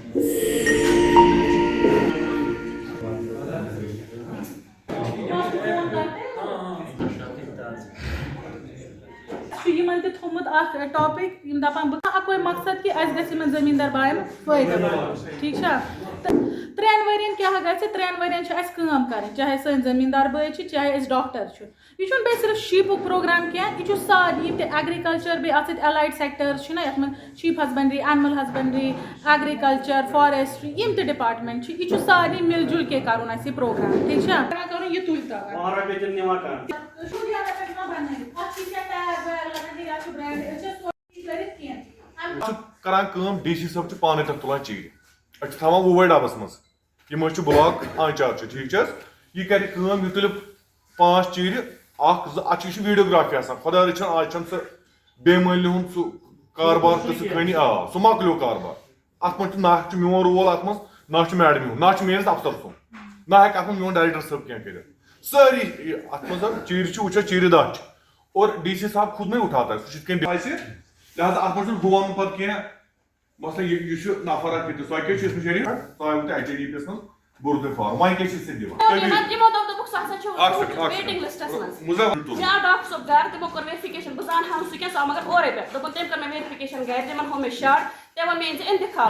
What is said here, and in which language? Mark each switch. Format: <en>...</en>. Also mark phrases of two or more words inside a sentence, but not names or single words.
<ks>ٹاپک دپان اکوے مقصد کہ اس گژھِ یمن زمیندار بایَن فٲیدٕ واتُن ٹھیک چھا ترٛٮ۪ن ؤرین کیٛاہ گژھِ ترٛٮ۪ن ؤرین چھِ اَسہِ کٲم کَرٕنۍ چاہے سٲنۍ زمیٖندار بٲے چھِ چاہے أسۍ ڈاکٹر چھِ یہِ چھُنہٕ بیٚیہِ صرف شیٖپُک پروگرام کینٛہہ یہِ چھُ سارنٕے یِم تہِ ایگرِکَلچر بیٚیہِ اَتھ سۭتۍ</ks> <en>allied sectors</en> <ks>چھِنہ یَتھ منٛز</ks> <en>sheep husbandry animal husbandry agriculture forestry</en> <ks>یِم تہِ ڈِپاٹمنٹ چھِ یہِ چھُ سارنٕے</ks> <ur>مِل جُل کے</ur> <ks>کَرُن اَسہِ یہِ پروگرام ٹھیک چھا کَرُن یہِ تُلہِ کران ڈی سی صٲب چھُ پانے تتھ تُلان چیٖرِ أسۍ چھِ تھاوان وُوے ڈبس منٛز یِم چھِ بلاک آنچار چھُ ٹھیٖک چھِ حظ یہِ کرِ کٲم یہِ تُلہِ 5 چیٖرِ 1 2 اتھ چھِ ویٖڈیوگرافی آسان خۄدا رٔچھِنۍ آز چھُنہٕ سُہ بے مٲلۍ ہُنٛد سُہ کاربار تہٕ سُہ خٲنی سُہ مۄکلیو کاربار اتھ منٛز چھُ نہ چھُ میون رول اتھ منٛز نہ چھُ میڈمہِ ہُنٛد نہ چھُ میٲنِس افسر سُنٛد نہ ہیٚکہِ اتھ منٛز میون ڈایریکٹر صٲب کینٛہہ کٔرِتھ سٲری اتھ منٛز چیٖرِ چھِ وٕچھو چیٖرِ 10 چھِ</ks> <ur>اور ڈی سی صاحب خود نہیں اٹھاتا ہے</ur> <ks>سُہ چھُ یِتھ کٔنۍ آسہِ لہٰذا اتھ منٛز چھُنہٕ بہٕ وَنہٕ پتہٕ کینٛہہ مثلاً یہِ چھُ نفر اکھ ییٚتہِ تۄہہِ کیٛاہ چھُ ٲسمٕژ شریٖف تۄہہِ آیوٕ تۄہہِ ایچ اے ڈی پی یس منٛز بوٚر تۄہہِ فارم وۄنۍ کیٛاہ چھِ ژٕ دِوان یا ڈاکٹر صٲب گھر تمو کوٚر ویرفِکیشن بہٕ زانہٕ سُہ کیٛاہ سُہ آو مگر اورے پٮ۪ٹھ دوٚپُن تٔمۍ کٔر مےٚ ویرفِکیشن گرِ تِمن ہوو مےٚ شاٹ تٔمۍ ووٚن مےٚ أنۍ زِ اِنتِخاب</ks>